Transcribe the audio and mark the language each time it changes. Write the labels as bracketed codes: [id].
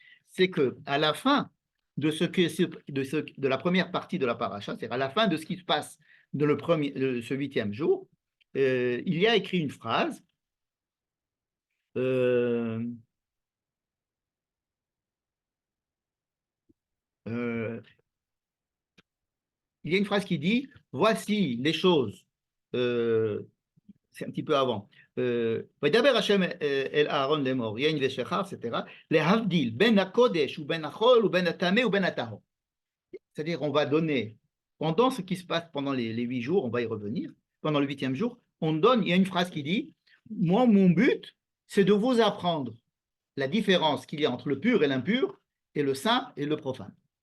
[fr] c'est qu'à la fin de la première partie de la paracha, c'est-à-dire à la fin de ce qui se passe de ce 8e jour, il y a écrit une phrase il y a une phrase qui dit « Voici les choses », c'est un petit peu avant. [he] וידבר השם אל אהרון לאמור, יין ושכר, etc. להבדיל בין הקודש ובין החול ובין הטמא ובין הטהור. [fr] C'est-à-dire, on va donner, pendant ce qui se passe pendant les 8 jours, on va y revenir, pendant le 8e jour, il y a une phrase qui dit « Moi, mon but, c'est de vous apprendre la différence qu'il y a entre le pur et l'impur, et le saint et le profane.